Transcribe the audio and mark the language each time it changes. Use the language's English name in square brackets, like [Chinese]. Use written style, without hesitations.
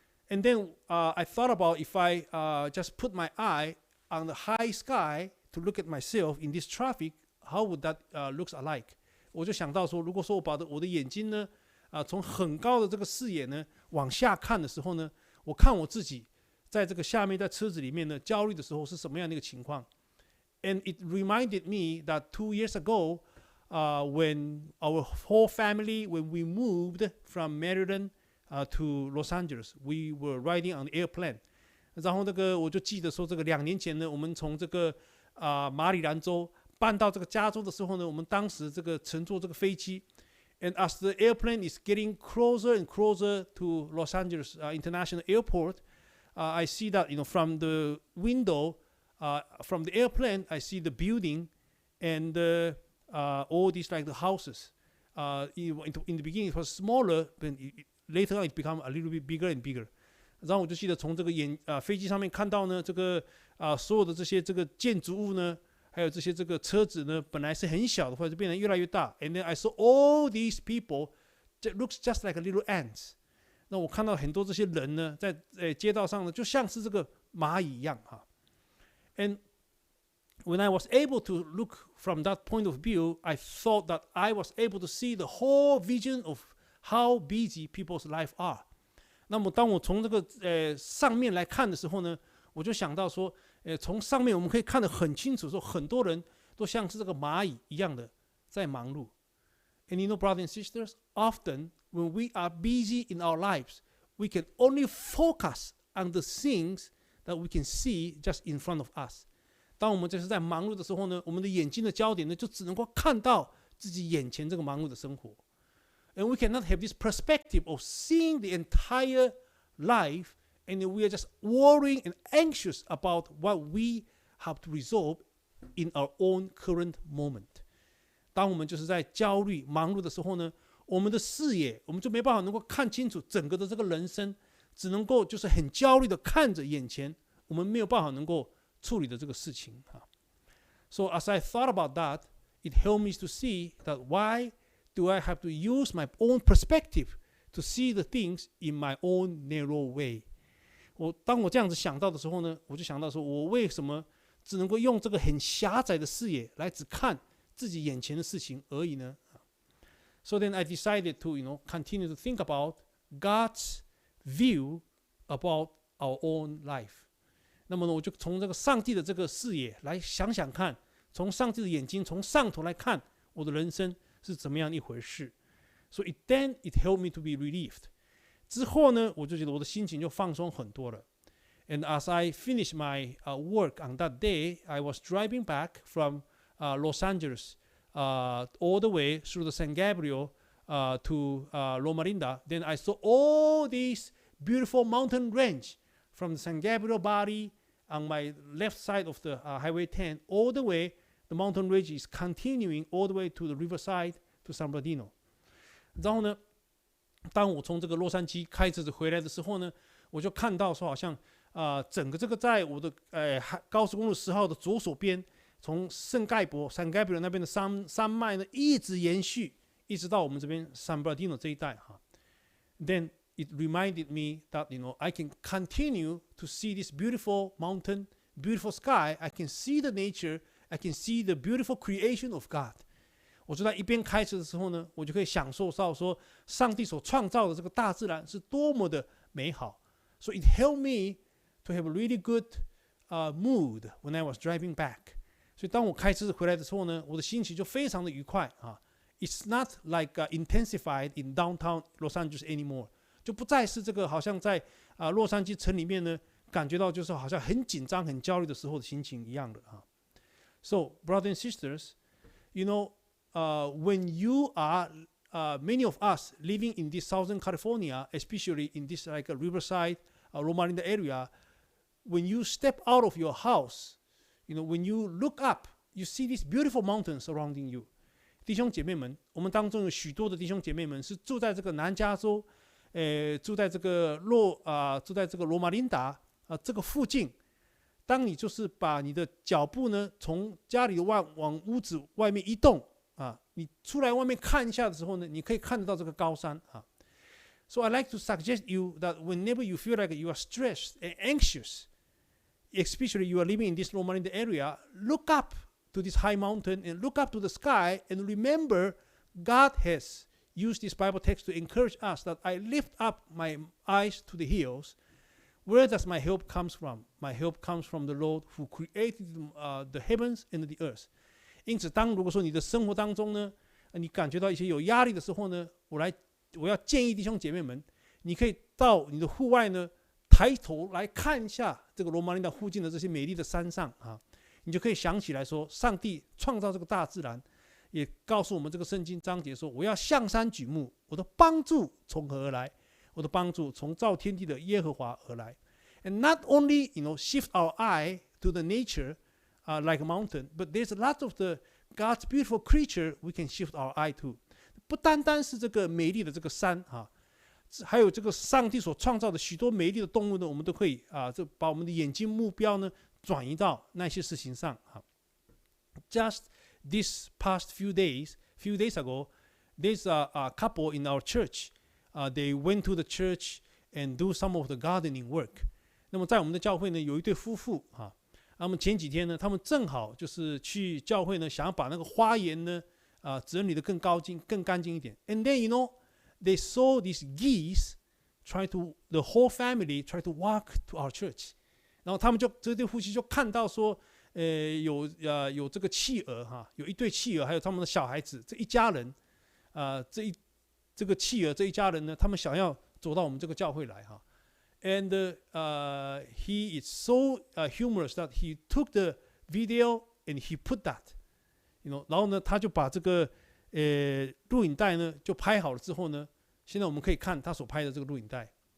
[English] And then I thought about if I just put my eye on the high sky to look at myself in this traffic, how would that looks alike? [Chinese] 我就想到说，如果说我把我的眼睛呢，从很高的这个视野呢往下看的时候呢，我看我自己在这个下面在车子里面呢焦虑的时候是什么样的一个情况 ？ [English] And it reminded me that 2 years ago, when our whole family, when we moved from Maryland to Los Angeles, we were riding on the airplane. [Chinese] 然后我就记得说，这个2年前呢，我们从这个马里兰州搬到这个加州的时候呢，我们当时这个乘坐这个飞机 [English] ，and as the airplane is getting closer and closer to Los Angeles International Airport, I see that from the window, from the airplane, I see the building and all these like the houses. In the beginning, it was smaller, but later on it became a little bit bigger and bigger. [Chinese] 然后我就记得从这个飞机上面看到呢，这个所有的这些这个建筑物呢，还有这些这个车子呢，本来是很小的，后来就变得越来越大。 [English] And then I saw all these people that looks just like a little ants. [Chinese] 那我看到很多这些人呢，在街道上呢，就像是这个蚂蚁一样哈。 [English] And when I was able to look from that point of view, I thought that I was able to see the whole vision of how busy people's life are. [Chinese] 那么当我从这个上面来看的时候呢，我就想到说，从上面我们可以看得很清楚，说很多人都像是这个蚂蚁一样的在忙碌。 [English] And you know, brothers and sisters, often when we are busy in our lives, we can only focus on the things that we can see just in front of us. [Chinese] 当我们就是在忙碌的时候呢，我们的眼睛的焦点呢，就只能够看到自己眼前这个忙碌的生活。 [English] And we cannot have this perspective of seeing the entire life, and we are just worrying and anxious about what we have to resolve in our own current moment. [Chinese] 当我们就是在焦虑、忙碌的时候呢，我们的视野，我们就没办法能够看清楚整个的这个人生，只能够就是很焦虑的看着眼前，我们没有办法能够处理的这个事情啊。 [English] So as I thought about that, it helped me to see that why do I have to use my own perspective to see the things in my own narrow way? [Chinese] 当我这样子想到的时候呢，我就想到说，我为什么只能够用这个很狭窄的视野来只看自己眼前的事情而已呢？ [English] So then I decided to, continue to think about God's view about our own life. [Chinese] 那么呢，我就从这个上帝的这个视野来想想看，从上帝的眼睛，从上头来看我的人生是怎么样一回事。 [English] So then it helped me to be relieved. [Chinese] 之后呢，我就觉得我的心情就放松很多了。 [English] And as I finished my work on that day, I was driving back from Los Angeles all the way through the San Gabriel to Loma. Then I saw all these beautiful mountain range from the San Gabriel body on my left side of the Highway 10, all the way, the mountain range is continuing all the way to the riverside to San Bernardino. [Chinese] 然后呢，当我从这个洛杉矶开车子回来的时候呢，我就看到说好像整个这个在我的高速公路10号的左手边，从圣盖博 San Gabriel 那边的山脉呢，一直延续，一直到我们这边 San Bernardino 这一带哈。 [English] Then it reminded me that I can continue to see this beautiful mountain, beautiful sky. I can see the nature. I can see the beautiful creation of God. [Chinese] 我就在一边开车的时候呢，我就可以享受到说，上帝所创造的这个大自然是多么的美好。 [English] So it helped me to have a really good mood when I was driving back. [Chinese] 所以当我开车回来的时候呢，我的心情就非常的愉快啊。 [English] It's not like intensified in downtown Los Angeles anymore. [Chinese] 就不再是这个好像在洛杉矶城里面呢，感觉到就是好像很紧张、很焦虑的时候的心情一样的啊。 [English] So, brothers and sisters, when you are many of us living in this Southern California, especially in this like a Riverside, Loma area, when you step out of your house, when you look up, you see these beautiful mountains surrounding you. [Chinese] 弟兄姐妹们，我们当中有许多的弟兄姐妹们是住在这个南加州，住在这个罗马琳达这个附近。当你就是把你的脚步呢从家里往屋子外面移动啊，你出来外面看一下的时候呢，你可以看得到这个高山啊。 [English] So I like to suggest you that whenever you feel like you are stressed and anxious, especially you are living in this Loma Linda area, look up to this high mountain and look up to the sky and remember God has used this Bible text to encourage us that I lift up my eyes to the hills. Where does my help comes from? My help comes from the Lord who created the heavens and the earth. [Chinese] 因此，如果说你的生活当中呢，你感觉到一些有压力的时候呢，我要建议弟兄姐妹们，你可以到你的户外呢，抬头来看一下这个罗马林达附近的这些美丽的山上啊，你就可以想起来说，上帝创造这个大自然，也告诉我们这个圣经章节说，我要向山举目，我的帮助从何而来？我的帮助从造天地的耶和华而来。 [English] And not only shift our eye to the nature like a mountain, but there's a lot of the God's beautiful creature we can shift our eye to. [Chinese] 不单单是这个美丽的这个山啊，还有这个上帝所创造的许多美丽的动物呢，我们都可以就把我们的眼睛目标呢转移到那些事情上啊。 [English] Just this past few days ago, there's a couple in our church. They went to the church and do some of the gardening work. [Chinese] 那么在我们的教会呢，有一对夫妇啊，那么前几天呢，他们正好就是去教会呢，想要把那个花园呢，整理得更干净一点。 [English] And then they saw these geese the whole family try to walk to our church. [Chinese] 然后他们这对夫妻就看到说，有这个企鹅哈，有一对企鹅，还有他们的小孩子，这一家人，这个企鹅这一家人呢，他们想要走到我们这个教会来哈。 [English] And he is so humorous that he took the video and he put that, [Chinese] 然后呢，他就把这个录影带呢就拍好了之后呢，现在我们可以看他所拍的这个录影带。